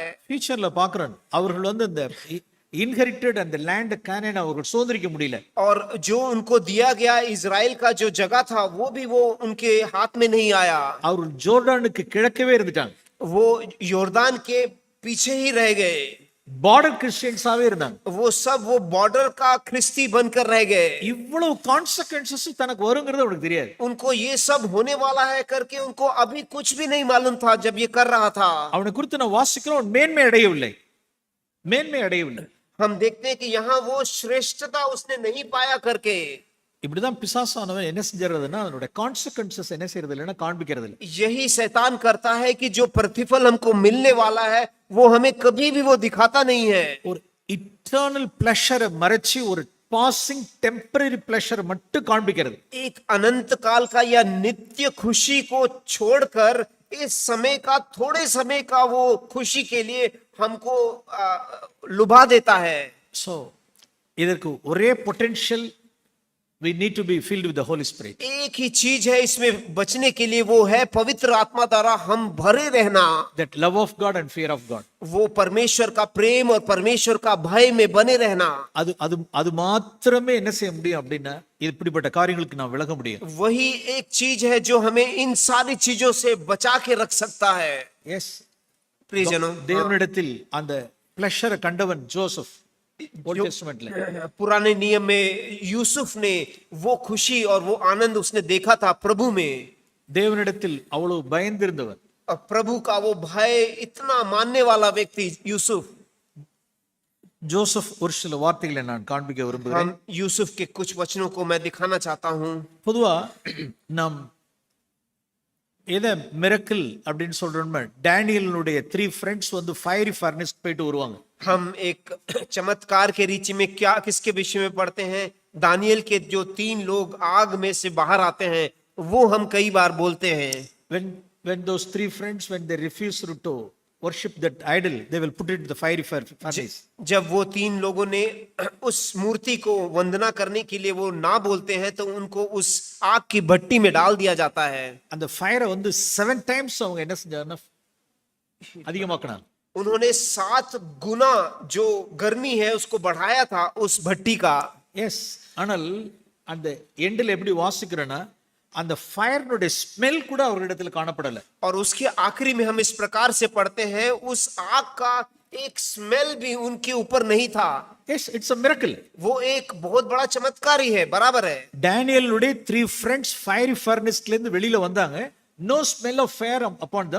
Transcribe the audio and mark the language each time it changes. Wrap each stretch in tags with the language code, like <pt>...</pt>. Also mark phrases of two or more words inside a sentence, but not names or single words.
<ta>ஃபியூச்சர்ல பாக்குறோம், அவர்கள் இந்த இன்ஹெரிட்டட் அந்த லேண்ட் கானான் அவர்கள் சுதந்திரிக்க முடியல.</ta> <hi>और जो उनको दिया गया इजराइल का जो जगह था वो भी वो उनके हाथ में नहीं आया।</hi> <ta>அவர்கள் ஜோர்டானுக்கு கிழக்கவே இருந்துட்டாங்க.</ta> <hi>वो योर्दान के पीछे ही रह गए।</hi> <en>border Christians</en> <ta>இருந்தாங்க.</ta> <hi>वो सब वो बॉर्डर का ख्रिस्ती बनकर रह गए।</hi> <ta>இவ்வளவு கான்சிக்வென்சஸ் தனக்கு வருங்கிறது அவனுக்கு தெரியாது.</ta> <hi>उनको ये सब होने वाला है करके उनको अभी कुछ भी नहीं मालूम था जब ये कर रहा था।</hi> <ta>அவனை குறித்து நான் வாசிக்கிறோம், மேன்மை அடையவில்லை.</ta> <hi>हम देखते हैं कि यहाँ वो श्रेष्ठता उसने नहीं पाया करके।</hi> <ta>இப்படிதான் பிசாசானவன் என்ன செஞ்சறதுன்னா அதனுடைய கான்சிக்வென்சஸ் என்ன செய்யறது இல்லைன்னா காண்பிக்கிறது இல்லை.</ta> <hi>यही शैतान करता है कि जो प्रतिफल हमको मिलने वाला है वो हमें कभी भी वो दिखाता नहीं है।</hi> <ta>ஒரு</ta> <en>eternal pleasure</en> <ta>மறைச்சு ஒரு</ta> <en>passing temporary pleasure</en> <ta>மட்டும் காண்பிக்கிறது.</ta> <hi>एक अनंत काल का या नित्य खुशी को छोड़कर इस समय का थोड़े समय का वो खुशी के लिए हमको लुभा देता है।</hi> <ta>சோ இதற்கு ஒரே பொட்டன்ஷியல்,</ta> <en>we need to be filled with the Holy Spirit.</en> <hi>एक ही चीज है इसमें बचने के लिए, वो है पवित्र आत्मा द्वारा हम भरे रहना।</hi> <en>That love of God and fear of God.</en> <hi>वो परमेश्वर का प्रेम और परमेश्वर का भय में बने रहना।</hi> <ta>அது மாத்திரமே என்ன செய்ய முடியும் அப்படின்னா இப்படிப்பட்ட காரியங்களுக்கு நான் விலக முடியும்.</ta> <hi>वही एक चीज है जो हमें इन सारी चीजों से बचा के रख सकता है।</hi> <ta>எஸ்,</ta> <hi>प्रियजनों,</hi> <ta>தேவனிடத்தில் அந்த பிளஷரை கண்டவன் ஜோசப்.</ta> <en>Old Testament में</en> <hi>पुराने नियम में यूसुफ ने वो खुशी और वो आनंद उसने देखा था प्रभु में।</hi> <ta>தேவனிடத்தில் அவ்வளவு பயந்திருந்தவன்,</ta> <hi>और प्रभु का वो भय इतना मानने वाला व्यक्ति यूसुफ।</hi> <ta>ஜோசப் ஒரு சில வார்த்தைகளை நான் காண்பிக்க விரும்புகிறேன்.</ta> <hi>हम यूसुफ के कुछ वचनों को मैं दिखाना चाहता हूं।</hi> <ta>பொதுவா நாம் ஏதோ மிரக்கிள் அப்படின்னு சொல்றோம்னா டேனியலுடைய 3</ta> <en>friends fiery furnace</en> <ta>போயிட்டு வருவாங்க.</ta> <hi>हम एक चमत्कार के रीति में क्या किसके विषय में पढ़ते हैं, दानियल के जो 3 लोग आग में से बाहर आते हैं वो हम कई बार बोलते हैं।</hi> <en>when those 3 friends when they refused to worship that idol, they will put it in the fiery furnace.</en> <hi>जब वो 3 लोगों ने उस मूर्ति को वंदना करने के लिए वो ना बोलते हैं तो उनको उस आग की भट्टी में डाल दिया जाता है।</hi> <ta>அந்த ஃபயரை 7 times அவங்க என்ன செஞ்சாங்கன்னா அதிகமாக்குனாங்க.</ta> <hi>उन्होंने 7 गुना जो गर्मी है उसको बढ़ाया था उस भट्टी का।</hi> <ta>எஸ், ஆனால் அந்த எண்டில் எப்படி வாசிக்கிறேன்னா அந்த</ta> <en>fire smell</en> <ta>கூட அவர்களிடத்தில் காணப்படல.</ta> <hi>और उसके आखिरी में हम इस प्रकार से पढ़ते हैं उस आग का एक स्मेल भी उनके ऊपर नहीं था।</hi> <en>yes, it's a miracle.</en> <hi>वो एक बहुत बड़ा चमत्कार ही है, बराबर है।</hi> <ta>டேனியலுடைய 3 friends</ta> <en>fiery furnace</en> <ta>இருந்து வெளியில வந்தாங்க.</ta> <en>no smell of fire upon them.</en>